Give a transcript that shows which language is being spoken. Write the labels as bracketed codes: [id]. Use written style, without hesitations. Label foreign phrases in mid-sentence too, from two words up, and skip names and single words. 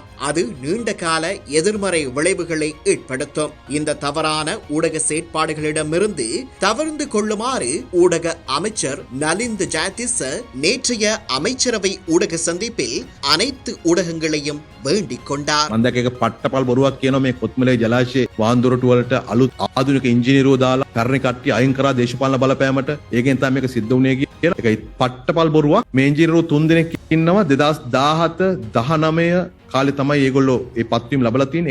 [ta] அது நீண்ட கால எதிர்மறை விளைவுகளை ஏற்படுத்தும். இந்த தவறான ஊடக செயற்பாடுகளிடமிருந்து தவிர்த்து கொள்ளுமாறு ஊடக அமைச்சர் நலிந்த ஜாயதிச நேற்றைய அமைச்சரவை ஊடக சந்திப்பில் அனைத்து ஊடகங்களையும் வேண்டிக் கொண்டார். [si] මම දැක එක පට්ටපල් බොරුවක් කියනවා මේ කොත්මලේ ජලාශයේ වාන්දොරටු වලට අලුත් ආධුනික ඉංජිනේරුවෝ දාලා පැරණි කට්ටිය අයින් කරා දේශපාලන බලපෑමට ඒකෙන් තමයි මේක සිද්ධ වුණේ කියලා. ඒකයි පට්ටපල් බොරුවක්. මේ ඉංජිනේරුවෝ 3 දෙනෙක් ඉන්නවා 2017 19 කාලේ තමයි ඒගොල්ලෝ මේ පත්වීම ලැබලා තියෙන්නේ.